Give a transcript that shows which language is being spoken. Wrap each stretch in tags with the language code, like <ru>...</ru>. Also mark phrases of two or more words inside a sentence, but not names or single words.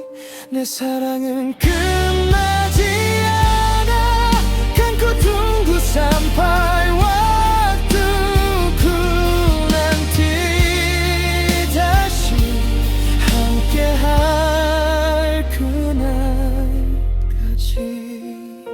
<ko>내 사랑은 끝나지 않아.</ko> <id>Kan ku tunggu sampai waktuku nanti</id> <ko>다시 함께할 그날까지.</ko>